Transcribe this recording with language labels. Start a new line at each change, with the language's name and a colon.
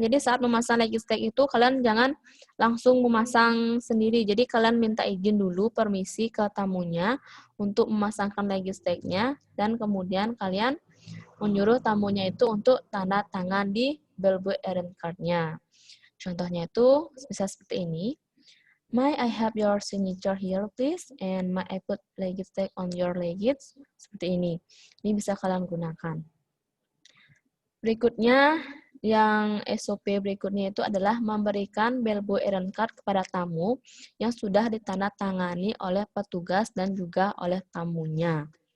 Indonesian: Jadi, saat memasang luggage tag itu kalian jangan langsung memasang sendiri. Jadi, kalian minta izin dulu, permisi ke tamunya untuk memasangkan luggage tag-nya, dan kemudian kalian menyuruh tamunya itu untuk tanda tangan di bellboy errand card-nya. Contohnya itu bisa seperti ini.
English: May I have your signature here, please? And may I put luggage tag on your luggage?
Indonesian: Seperti ini. Ini bisa kalian gunakan. Berikutnya, yang SOP berikutnya itu adalah memberikan bellboy errand card kepada tamu yang sudah ditandatangani oleh petugas dan juga oleh tamunya.